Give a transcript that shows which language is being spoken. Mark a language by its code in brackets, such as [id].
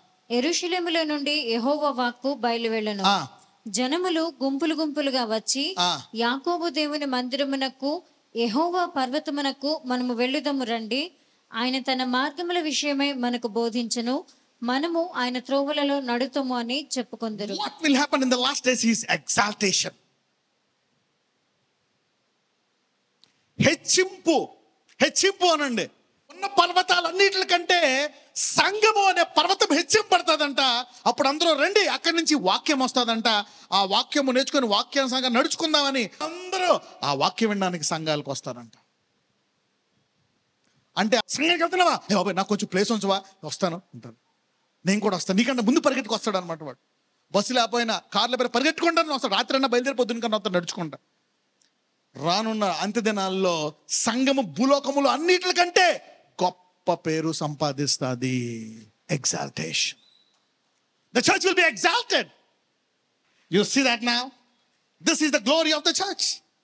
[te] యెరూషలేముల నుండి యెహోవా వాక్కు బయలువెళ్ళును. జనములు గుంపులు గుంపులుగా వచ్చి యాకోబు దేవుని మందిరమునకు యెహోవా పర్వతమునకు మనము వెళ్ళుదము రండి, ఆయన తన మార్గముల విషయమై మనకు బోధించును, మనము ఆయన త్రోవలలో నడుతము అని చెప్పుకొందురు. [en] What will happen in the last days is exaltation. [te] హెచ్చింపు అనండి. ఉన్న పర్వతాలన్నిటికంటే సంఘము అనే పర్వతం హెచ్చింపడుతుందంట. అప్పుడు అందరూ రండి, అక్కడి నుంచి వాక్యం వస్తుందంట. ఆ వాక్యము నేర్చుకుని వాక్యానుసారంగా నడుచుకుందామని అందరూ ఆ వాక్యం వినడానికి సంఘాలకు వస్తారంట. అంటే సంఘానికి వెళ్తున్నావా? బాబాయ్ నాకు కొంచెం ప్లేస్ ఉంచవా? వస్తాను అంటాను. నేను కూడా వస్తాను. నీకంటే ముందు పరిగెట్టుకు వస్తాడు అనమాట వాడు. బస్సు లేకపోయినా కార్ల పేరు పరిగెట్టుకుంటాను వస్తాడు. రాత్రి అన్నా బయలుదేరి పొద్దున్న కన్నా వస్తాడు నడుచుకుంటా. రానున్న అంత్యదినాల్లో సంఘము భూలోకములు అన్నిటికంటే గొప్ప పేరు సంపాదిస్తుంది. [en] Exaltation. The church will be exalted. You see that now? This is the glory of the church.